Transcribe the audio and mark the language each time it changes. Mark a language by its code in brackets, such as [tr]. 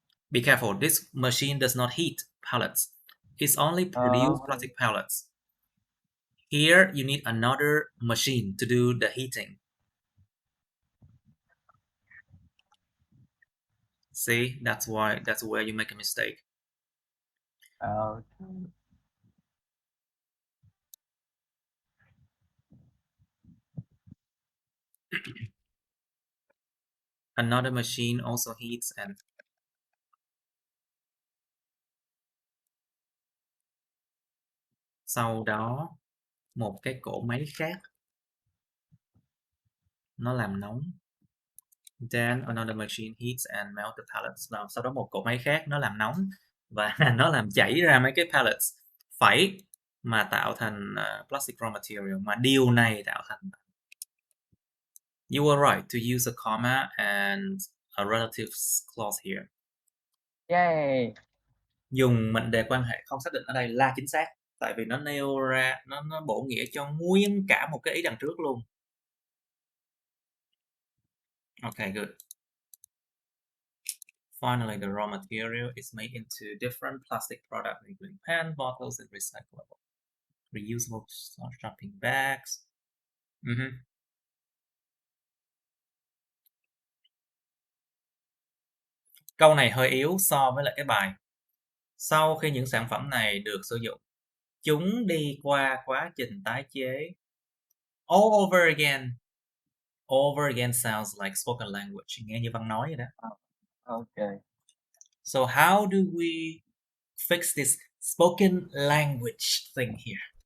[en] Be careful, this machine does not heat pellets. It's only produce plastic pellets. Here you need another machine to do the heating. See, that's where you make a mistake. Another machine also heats and [vi] sau đó một cái cỗ máy khác nó làm nóng. [en] Then another machine heats and melts the pellets. [vi] Và sau đó một cỗ máy khác nó làm nóng và nó làm chảy ra mấy cái pellets phẩy mà tạo thành [en] plastic raw material, [vi] mà điều này tạo thành. [en] You were right to use a comma and a relative clause here. Yay. [vi] Dùng mệnh đề quan hệ không xác định ở đây là chính xác, tại vì nó nêu ra, nó bổ nghĩa cho nguyên cả một cái ý đằng trước luôn. [en] Okay, good. Finally, the raw material is made into different plastic products, including pen, bottles, and recyclable, reusable shopping bags. [vi] Câu này hơi yếu so với lại cái bài. Sau khi những sản phẩm này được sử dụng, chúng đi qua quá trình tái chế. [en] All over again. Over again sounds like spoken language. [vi] Nghe như văn nói vậy đó. [en] Okay. So how do we fix this spoken language thing here?